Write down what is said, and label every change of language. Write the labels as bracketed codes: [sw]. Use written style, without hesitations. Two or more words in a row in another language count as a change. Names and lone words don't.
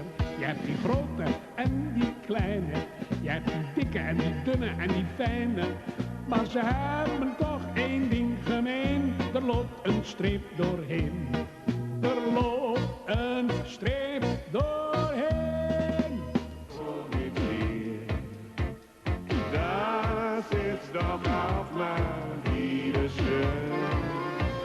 [nl] Je hebt die grote en die kleine, je hebt die dikke en die dunne en die fijne, maar ze hebben toch één ding gemeen, er loopt een streep doorheen. Er loopt een streep doorheen. Kom ik hier, [de] das ist doch auch mal wieder schön.